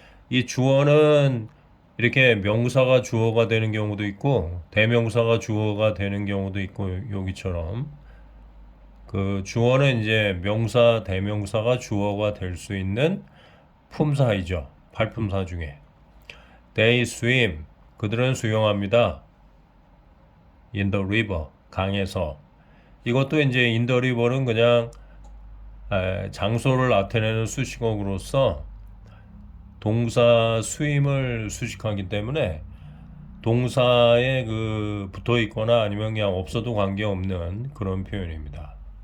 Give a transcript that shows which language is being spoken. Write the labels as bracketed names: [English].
[Korean] 이 주어는 이렇게 명사가 주어가 되는 경우도 있고 대명사가 주어가 되는 경우도 있고, 여기처럼 그 주어는 이제 명사 대명사가 주어가 될 수 있는 품사이죠. 팔품사 중에 [English] They swim, [Korean] 그들은 수영합니다. [English] In the river, [Korean] 강에서. 이것도 이제 [English] in the river [Korean] 는 그냥 장소를 나타내는 수식어로서 동사 swim을 수식하기 때문에 동사에 그 붙어 있거나 아니면 그냥 없어도 관계없는 그런 표현입니다.